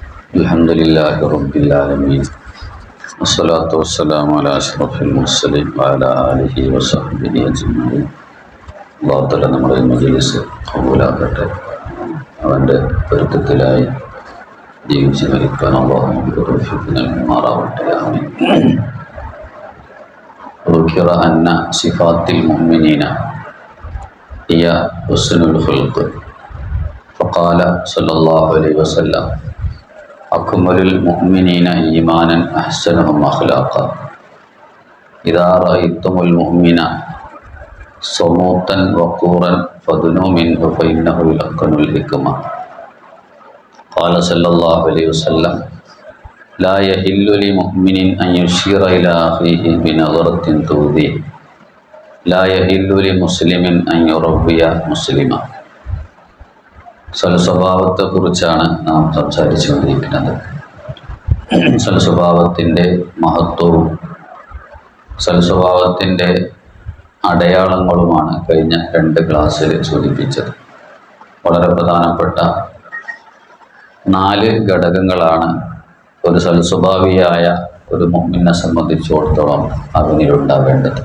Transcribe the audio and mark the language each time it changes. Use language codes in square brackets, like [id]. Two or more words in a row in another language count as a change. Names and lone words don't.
[ar] الحمد لله رب العالمين والصلاة والسلام على أشرف المرسلين وعلى آله وصحبه أجمعين. الله تعالى [ml] നമ്മുടെ മജ്‌ലിസ് ഖബൂലാക്കട്ടെ. അവൻ്റെ പൊരുത്തത്തിലായി ജീവിച്ച് മരിക്കാൻ അല്ലാഹു നമുക്ക് തൗഫീഖ് നൽകുമാറാവട്ടെ. ആമീൻ. [ar] ذكر أن صفات المؤمنين هي حسن الخلق فقال صلى الله عليه وسلم أكمل المؤمنين إيمانا أحسنهم أخلاقا إذا رأيتم المؤمن صموتا وقورا فادنوا منه فإنه يلقن الحكمة. قال صلى الله عليه وسلم لا يحل لمؤمن أن يشير إلى أخيه بنظرة تؤذيه لا يحل لمسلم أن يربي مسلما. [ml] സൽസ്വഭാവത്തെക്കുറിച്ചാണ് നാം സംസാരിച്ചുകൊണ്ടിരിക്കുന്നത്. സൽസ്വഭാവത്തിൻ്റെ മഹത്വവും സൽസ്വഭാവത്തിൻ്റെ അടയാളങ്ങളുമാണ് കഴിഞ്ഞ 2 ക്ലാസ്സിൽ സൂചിപ്പിച്ചത്. വളരെ പ്രധാനപ്പെട്ട 4 ഘടകങ്ങളാണ് ഒരു സൽസ്വഭാവിയായ ഒരു മുഅ്മിനെ സംബന്ധിച്ചിടത്തോളം അവനിലുണ്ടാവേണ്ടത്.